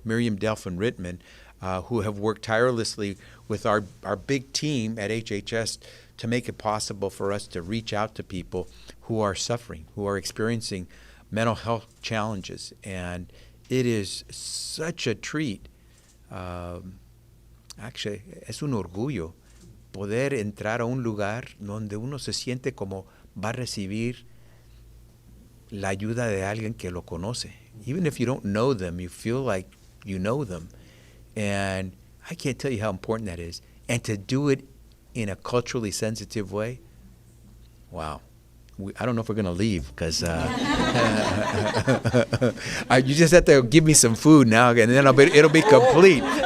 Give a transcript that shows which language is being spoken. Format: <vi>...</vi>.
<en>Miriam Delphin-Rittman, who have worked tirelessly with our big team at HHS to make it possible for us to reach out to people who are suffering, who are experiencing mental health challenges. And it is such a treat. Actually,</en> <es>es un orgullo poder entrar a un lugar donde uno se siente como va a recibir la ayuda de alguien que lo conoce.</es> <en>Even if you don't know them, you feel like you know them. And I can't tell you how important that is. And to do it in a culturally sensitive way, wow. I don't know if we're going to leave because you just have to give me some food now, and then it'll be complete.</en>